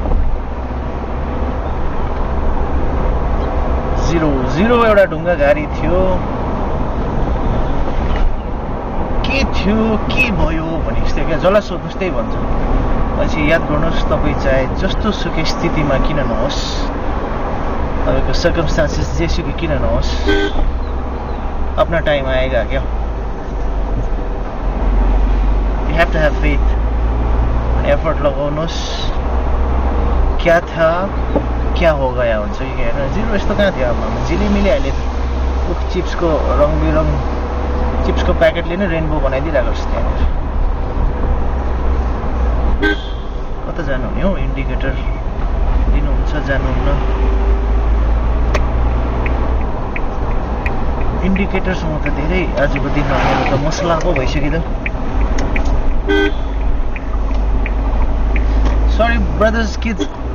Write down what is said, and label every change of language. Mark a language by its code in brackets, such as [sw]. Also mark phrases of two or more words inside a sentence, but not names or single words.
[ne] जिरो एउटा ढुङ्गा गाडी थियो के भयो भने जस्तै क्या जसलाई सोध्नुहोस् त्यही भन्छ पछि याद गर्नुहोस् तपाईँ चाहे जस्तो सुकै स्थितिमा किन नहोस् तपाईँको सर्कमस्टान्सेस जेसुकै किन नहोस् [hi] अपना टाइम आएगा [ne] क्या [en] You have to have faith [ne] एफर्ट लगाउनुहोस् [hi] क्या था क्या हो गया [ne] हुन्छ कि होइन जिरो यस्तो कहाँ थियो अब झिलिमिली अहिले चिप्सको रङबिरङ चिप्सको प्याकेटले नै रेनबो बनाइदिइरहेको छ त्यहाँनिर कता जानुहुने हो इन्डिकेटर दिनुहुन्छ जानुहुन्न इन्डिकेटरसँग त धेरै आजको दिनमा मेरो त मसला पो भइसक्यो त [en] sorry brothers kids